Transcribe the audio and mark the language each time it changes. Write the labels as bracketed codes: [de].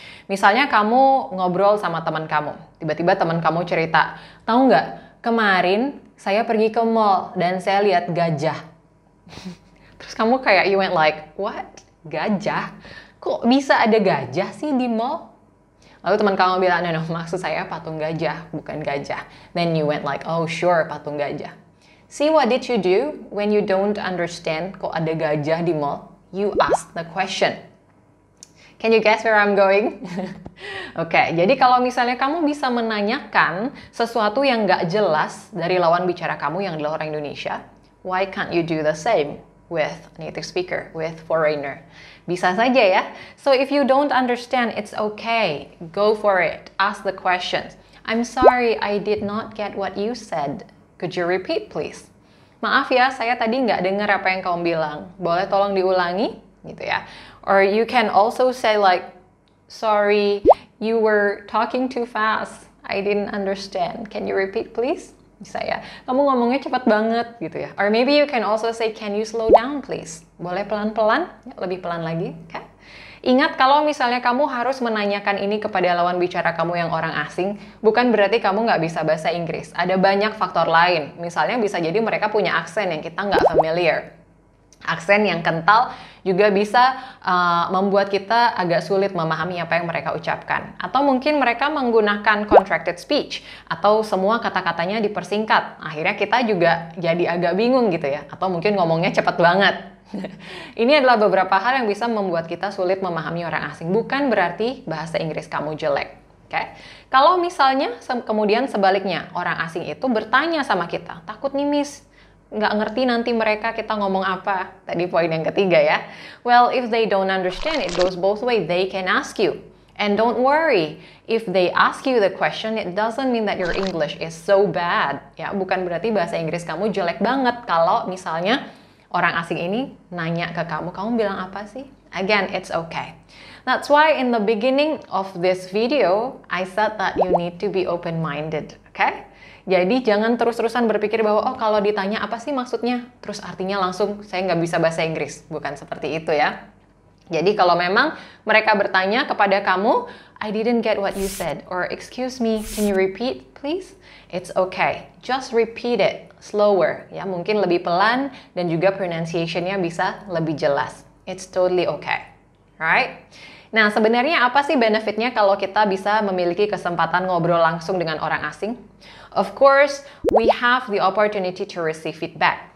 [id] Misalnya kamu ngobrol sama teman kamu. Tiba-tiba teman kamu cerita, tahu nggak, kemarin saya pergi ke mall dan saya lihat gajah. Terus kamu kayak, [en] you went like, what? [id] Gajah? Kok bisa ada gajah sih di mall? Lalu teman kamu bilang, no, maksud saya patung gajah, bukan gajah. [en] Then you went like, oh sure, patung gajah. See what did you do when you don't understand [id] kok ada gajah di mall? [en] You ask the question. Can you guess where I'm going? [id] Oke, jadi kalau misalnya kamu bisa menanyakan sesuatu yang nggak jelas dari lawan bicara kamu yang adalah orang Indonesia, [en] why can't you do the same with native speaker, with foreigner? [id] Bisa saja ya. [en] So if you don't understand, it's okay. Go for it. Ask the questions. I'm sorry, I did not get what you said. Could you repeat, please? [id] Maaf ya, saya tadi nggak dengar apa yang kamu bilang. Boleh tolong diulangi? Gitu ya. [en] Or you can also say like, sorry, you were talking too fast. I didn't understand. Can you repeat, please? [id] Bisa ya. Kamu ngomongnya cepat banget gitu ya. [en] Or maybe you can also say, can you slow down please? [id] Boleh pelan-pelan? Ya, lebih pelan lagi. Okay? Ingat kalau misalnya kamu harus menanyakan ini kepada lawan bicara kamu yang orang asing, bukan berarti kamu nggak bisa bahasa Inggris. Ada banyak faktor lain. Misalnya bisa jadi mereka punya aksen yang kita nggak familiar. Aksen yang kental juga bisa membuat kita agak sulit memahami apa yang mereka ucapkan. Atau mungkin mereka menggunakan contracted speech, atau semua kata-katanya dipersingkat. Akhirnya kita juga jadi agak bingung gitu ya. Atau mungkin ngomongnya cepat banget. Ini adalah beberapa hal yang bisa membuat kita sulit memahami orang asing. Bukan berarti bahasa Inggris kamu jelek. Okay? Kalau misalnya kemudian sebaliknya, orang asing itu bertanya sama kita, takut nih miss, nggak ngerti nanti mereka kita ngomong apa. Tadi poin yang ketiga ya. [en] Well, if they don't understand, it goes both way. They can ask you. And don't worry, if they ask you the question, it doesn't mean that your English is so bad. [id] Ya, bukan berarti bahasa Inggris kamu jelek banget kalau misalnya orang asing ini nanya ke kamu bilang apa sih? [en] Again, it's okay. That's why in the beginning of this video, I said that you need to be open-minded, okay? [id] Jadi jangan terus-terusan berpikir bahwa oh kalau ditanya apa sih maksudnya, terus artinya langsung saya nggak bisa bahasa Inggris. Bukan seperti itu ya. Jadi kalau memang mereka bertanya kepada kamu, [en] I didn't get what you said, or excuse me, can you repeat please? It's okay. Just repeat it slower. [id] Ya, mungkin lebih pelan dan juga pronunciation-nya bisa lebih jelas. [en] It's totally okay. Right? [id] Nah, sebenarnya apa sih benefitnya kalau kita bisa memiliki kesempatan ngobrol langsung dengan orang asing? [en] Of course, we have the opportunity to receive feedback.